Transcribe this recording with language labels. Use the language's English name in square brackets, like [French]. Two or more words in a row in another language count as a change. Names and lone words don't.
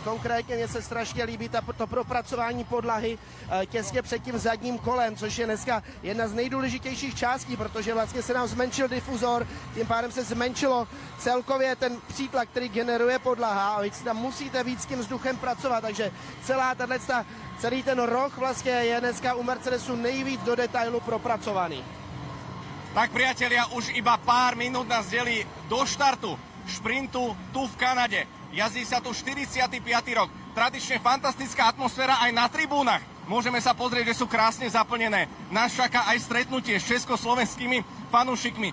[Czech] Konkrétně mně se strašně líbí to propracování podlahy těsně před tím zadním kolem, což je dneska jedna z nejdůležitějších částí, protože vlastně se nám zmenšil difuzor, tím pádem se zmenšilo celkově ten přítlak, který generuje podlaha a vy tam musíte víc s tím vzduchem pracovat, takže celý ten roh vlastně je dneska u Mercedesu nejvíc do detailu propracovaný. [Slovak] Tak priatelia, už iba pár minút nás delí do štartu šprintu tu v Kanade. Jazdí sa tu 45. rok. Tradične fantastická atmosféra aj na tribúnach. Môžeme sa pozrieť, že sú krásne zaplnené. Nás čaká aj stretnutie s československými fanúšikmi.